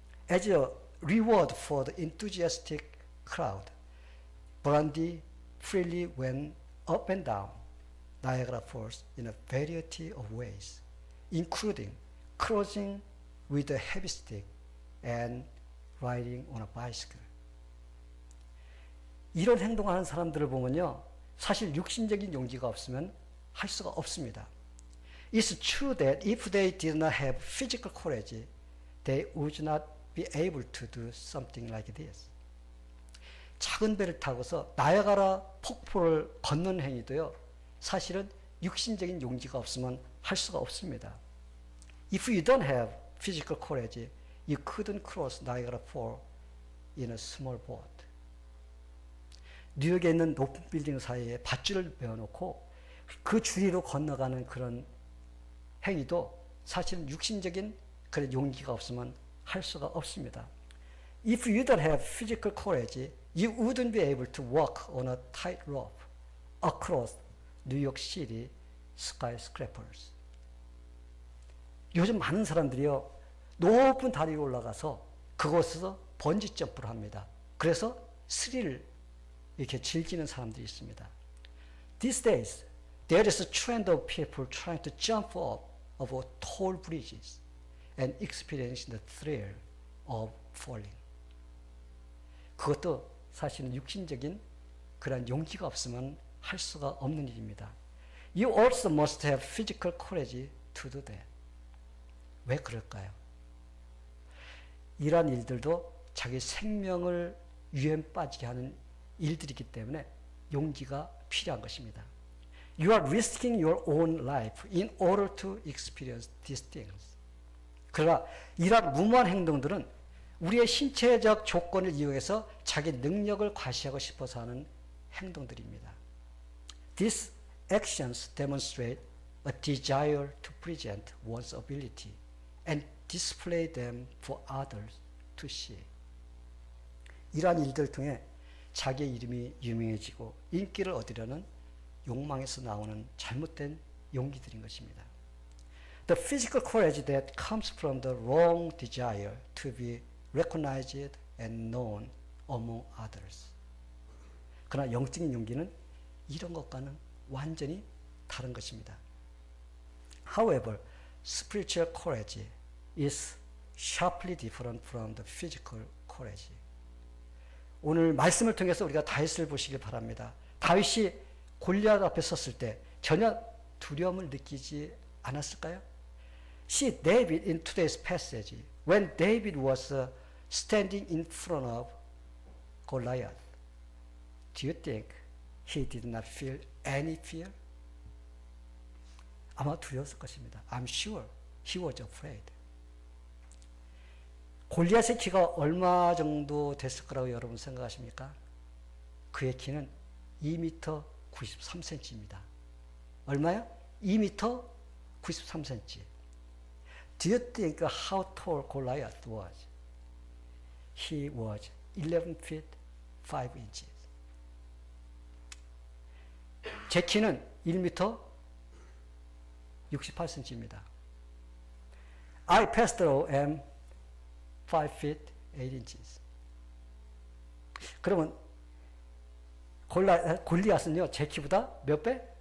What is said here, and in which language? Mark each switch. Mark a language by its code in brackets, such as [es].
[en] As a reward for the enthusiastic crowd, Brandy freely went up and down Niagara Falls in a variety of ways, including cruising with a heavy stick and riding on a bicycle. [ko] 이런 행동하는 사람들을 보면요, 사실 육신적인 용기가 없으면 할 수가 없습니다. [en] It's true that if they did not have physical courage, they would not be able to do something like this. [ko] 작은 배를 타고서 나야가라 폭포를 걷는 행위도요, 사실은 육신적인 용기가 없으면 할 수가 없습니다. [en] If you don't have physical courage, you couldn't cross Niagara Falls in a small boat. [ko] 뉴욕에 있는 높은 빌딩 사이에 밧줄을 베어놓고 그 주위로 건너가는 그런 행위도 사실은 육신적인 그런 용기가 없으면 할 수가 없습니다. [en] If you don't have physical courage, you wouldn't be able to walk on a tightrope across New York City skyscrapers. [ko] 요즘 많은 사람들이요, 높은 다리에 올라가서 그곳에서 번지 점프를 합니다. 그래서 스릴을 이렇게 즐기는 사람들이 있습니다. [en] These days, there is a trend of people trying to jump up over tall bridges and experience the thrill of falling. [ko] 그것도 사실은 육신적인 그런 용기가 없으면 할 수가 없는 일입니다. [en] You also must have physical courage to do that. [ko] 왜 그럴까요? 이러한 일들도 자기 생명을 위험 빠지게 하는 일들이기 때문에 용기가 필요한 것입니다. [en] You are risking your own life in order to experience these things. [ko] 그러나 이러한 무모한 행동들은 우리의 신체적 조건을 이용해서 자기 능력을 과시하고 싶어서 하는 행동들입니다. [en] These actions demonstrate a desire to present one's ability and display them for others to see. [ko] 이러한 일들을 통해 자기의 이름이 유명해지고 인기를 얻으려는 욕망에서 나오는 잘못된 용기들인 것입니다. [en] The physical courage that comes from the wrong desire to be recognized and known among others. [ko] 그러나 영적인 용기는 이런 것과는 완전히 다른 것입니다. [en] However, spiritual courage is sharply different from the physical courage. [ko] 오늘 말씀을 통해서 우리가 다윗을 보시길 바랍니다. 다윗이 골리앗 앞에 섰을 때 전혀 두려움을 느끼지 않았을까요? [en] See David in today's passage. When David was standing in front of Goliath, do you think he did not feel any fear? [ko] 아마 두려웠을 것입니다. [en] I'm sure he was afraid. [ko] 골리앗의 키가 얼마 정도 됐을 거라고 여러분 생각하십니까? 그의 키는 2m 93cm입니다. 얼마요? 2m 93cm. [en] Do you think how tall Goliath was? He was 11 feet 5 inches. [ko] 제 키는 1m 68cm입니다. [en] I passed through am 5 feet 8 inches. [ko] 그러면 골리앗은요, 제 키보다 몇 배?